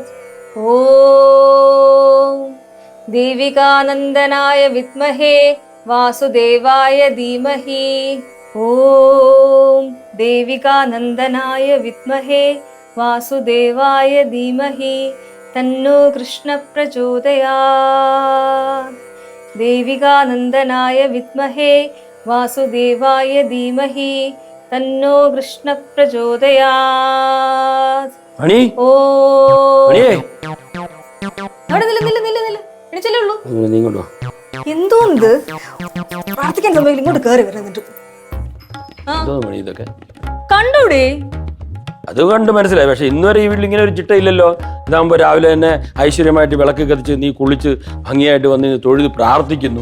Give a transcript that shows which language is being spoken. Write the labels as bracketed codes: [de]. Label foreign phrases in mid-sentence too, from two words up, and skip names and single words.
[sa] ॐ देविकानन्दनाय विद्महे वासुदेवाय धीमहि ॐ देविकानन्दनाय विद्महे वासुदेवाय धीमहि तन्नो कृष्णः प्रचोदयात्। देविकानन्दनाय विद्महे वासुदेवाय धीमहि तन्नो कृष्णः प्रचोदयात्। [ml] മണി ഓ മണിയേ എണിച്ചല്ലേ ഉള്ളൂ. നീ ഇങ്ങോട്ട് വാ. എന്തോന്ന് പ്രാർത്ഥിക്കാൻ സമയം ഇങ്ങോട്ട് കയറി വരുന്നുണ്ട്. എന്തോ മണി ഇതൊക്കെ കണ്ടൂടെ? അത് കണ്ട് മനസ്സിലായി. പക്ഷെ ഇന്നുവരെ ഈ വീട്ടിൽ ഇങ്ങനെ ഒരു ചിട്ടയില്ലല്ലോ. ഇതാകുമ്പോ രാവിലെ തന്നെ ഐശ്വര്യമായിട്ട് വിളക്ക് കത്തിച്ച് നീ കുളിച്ച് ഭംഗിയായിട്ട് വന്ന് തൊഴുത് പ്രാർത്ഥിക്കുന്നു.